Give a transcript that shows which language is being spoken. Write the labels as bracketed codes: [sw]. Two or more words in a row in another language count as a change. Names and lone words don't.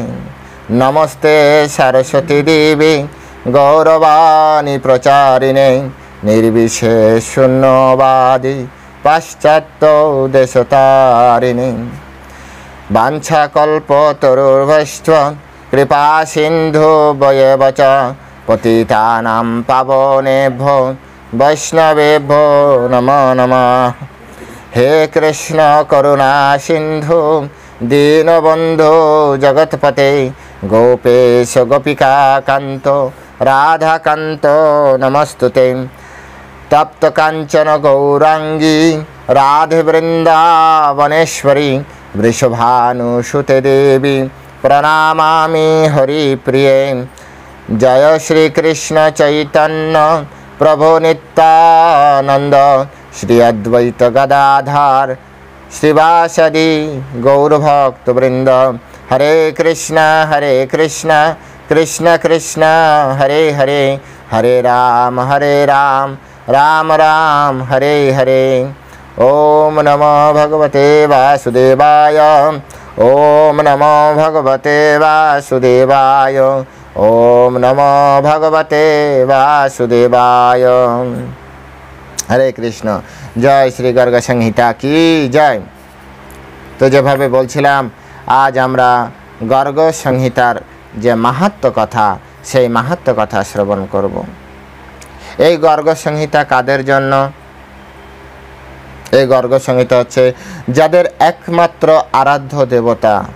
[sa] নমস্তে সরস্বতী দেবী গৌরবাণী প্রচারিণে নির্বিশেষ শূন্যবাদী পাশ্চাত্য দেশতারিণে। বাঞ্ছাকল্পতরুর্ভৈশ্চ কৃপা সিন্ধু বয়েব চ পতিতানাং পাবনেভ্যো বৈষ্ণবেভ্যো নমো নমঃ। হে কৃষ্ণ করুণা সিন্ধু দীনবন্ধু জগৎপতে গোপেশ গোপিকা কান্ত রাধাকান্ত নমস্তুতে। তপ্ত কাঞ্চন গৌরাঙ্গী রাধে বৃন্দাবনেশ্বরী বৃষভানুসুতে দেবী প্রণামামি হরিপ্রিয়ে। জয় শ্রীকৃষ্ণ চৈতন্য প্রভু নিত্যানন্দ শ্রী অদ্বৈত গদাধর শ্রীবাসদি গৌরভক্তবৃন্দ। হরে কৃষ্ণ কৃষ্ণ কৃষ্ণ হরে হরে, হরে রাম রাম রাম হরে হরে। ওম নমো ভগবতে বাসুদেবায়, ওম নমো ভগবতে বাসুদেবায়, ওম নমো ভগবতে বাসুদেবায়। হরে কৃষ্ণ। [bn] জয় শ্রী গর্গ সংহিতা কি জয়। তো যেভাবে বলছিলাম, আজ আমরা গর্গ সংহিতার যে মাহাত্ম্য কথা, সেই মাহাত্ম্য কথা শ্রবণ করব। এই গর্গ সংহিতা কাদের জন্য? এই গর্গ সংহিতা হচ্ছে যাদের একমাত্র আরাধ্য দেবতা